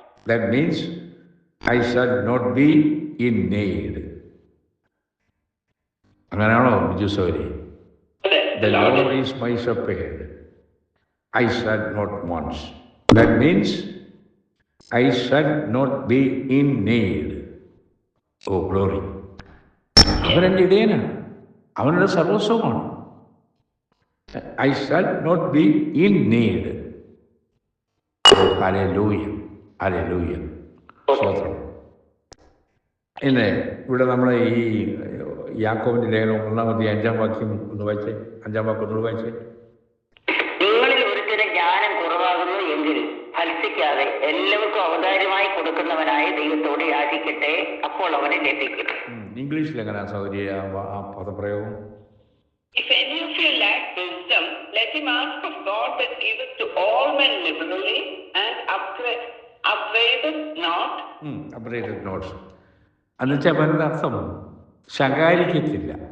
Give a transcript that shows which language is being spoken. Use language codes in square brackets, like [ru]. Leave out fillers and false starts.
[en] That means I shall not be in need. [ml] അങ്ങനെയാണോ ബിജു സഹോദരി? [en] The Lord is my shepherd, I shall not want. That means I shall not be in need. Oh glory. [ml] അവനെൻ്റെ ഇടയനാണ്, അവനുടെ സർവസ്വമാണ്. [en] I shall not be in need. Oh, hallelujah, hallelujah. [ml] സ്തോത്രം. പിന്നെ ഇവിടെ നമ്മളെ ഈ യാക്കോബിന്റെ ലേഖനം 1-ാം വാക്യം ഒന്ന് വായിച്ചേ. 5-ാം വാക്യം ഒന്ന് വായിച്ചേ. നിങ്ങളിൽ ഒരുത്തന് ജ്ഞാനം കുറവാകുന്നു എങ്കിൽ ഫലിപ്പിക്കാതെ എല്ലാവർക്കും അവതാരമായി കൊടുക്കുന്നവനായ ദൈവത്തോട് യാചിക്കട്ടെ, അപ്പോൾ അവന് ലഭിക്കും. ഇംഗ്ലീഷിൽ എങ്ങനെയാ സൗകര്യ ആ പദപ്രയോഗം? [en] If any of you lack wisdom, let him ask of God that giveth to all men liberally and upbraideth not. Upbraideth not. [ml] എന്നുവെച്ചാൽ അവരുടെ അർത്ഥം ശകാരിക്കത്തില്ല.